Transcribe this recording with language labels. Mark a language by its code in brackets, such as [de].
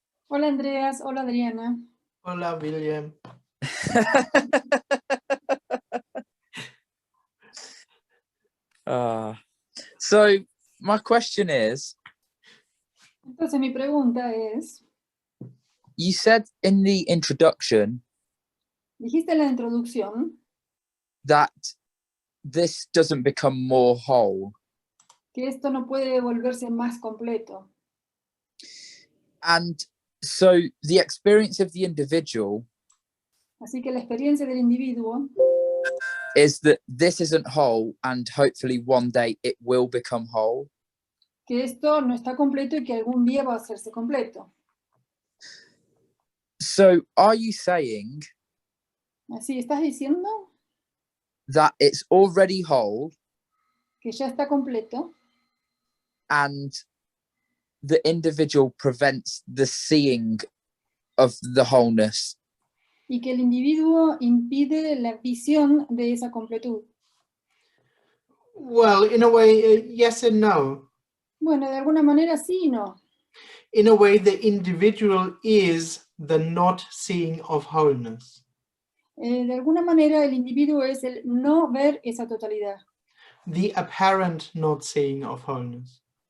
[es] Hola, Andreas. Hola, Adriana. Hola, William. [en] So my question is, [es] Entonces mi pregunta es, [en] you said in the introduction [es] dijiste en la introducción [en] that this doesn't become more whole. [es] que esto no puede volverse más completo. [en] And so the experience of the individual [es] Así que la experiencia del individuo [en] is that this isn't whole, and hopefully one day it will become whole. [es] que esto no está completo y que algún día va a hacerse completo. [en] So are you saying [es] Así, ¿estás diciendo [en] that it's already whole [es] que ya está completo [en] and the individual prevents the seeing of the wholeness? [es] y que el individuo impide la visión de esa completud? [en] Well, in a way, yes and no. [es] Bueno, de alguna manera sí y no. [en] In a way, the individual is the not seeing of wholeness. [es] De alguna manera el individuo es el no ver esa totalidad. [en] The apparent not seeing of wholeness.